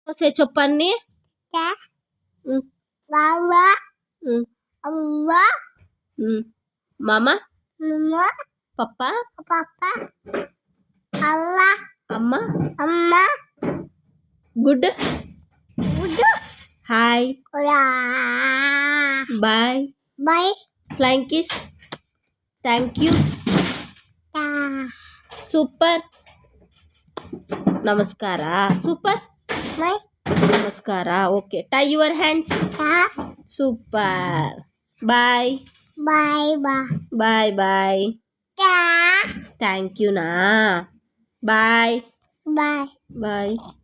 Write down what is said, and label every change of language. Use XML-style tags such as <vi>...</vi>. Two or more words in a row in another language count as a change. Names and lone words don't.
<te>వస్తే చెప్పన్ని మామ పప్ప అమ్మ</te> <en>good hi bye flying kiss thank you super ನಮಸ್ಕಾರ ಸೂಪರ್ ನಮಸ್ಕಾರ okay tie your hands super bye bye bye thank you ನಾ ಬಾಯ್ ಬಾಯ್</en>